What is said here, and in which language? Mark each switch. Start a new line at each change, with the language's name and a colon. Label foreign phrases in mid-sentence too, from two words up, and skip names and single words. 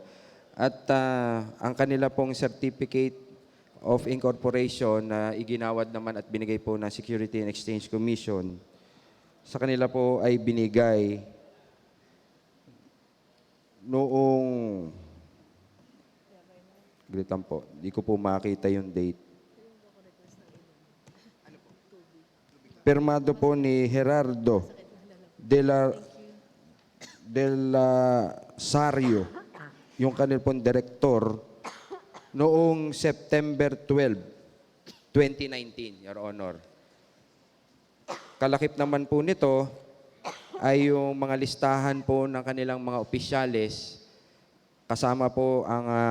Filipino: At ang kanila pong
English: certificate of incorporation
Filipino: na iginawad naman at binigay po ng Security and Exchange Commission sa kanila po ay binigay noong gritan po, di ko po makita yung date. Pirmado po ni Gerardo de la Sario, yung kanil pong direktor, noong September 12, 2019,
English: Your Honor.
Filipino: Kalakip naman po nito ay yung mga listahan po ng kanilang mga opisyales, kasama po ang